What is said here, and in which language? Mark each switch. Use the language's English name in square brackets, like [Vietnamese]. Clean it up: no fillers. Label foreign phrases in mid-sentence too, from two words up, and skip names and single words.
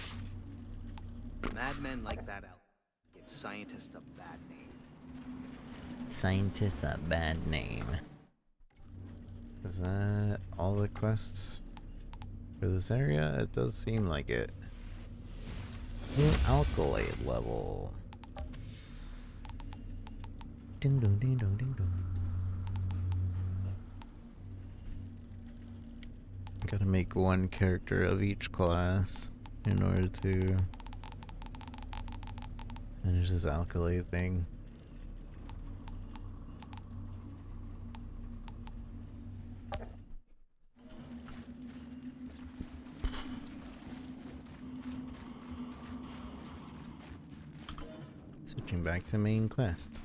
[English] Madmen like that out give scientists a bad name. Scientist, a bad name. Is that all the quests for this area? It does seem like it. New alkalate level. Ding dong ding dong ding dong. Gotta make one character of each class in order to finish this alkalate thing. Switching back to main quest.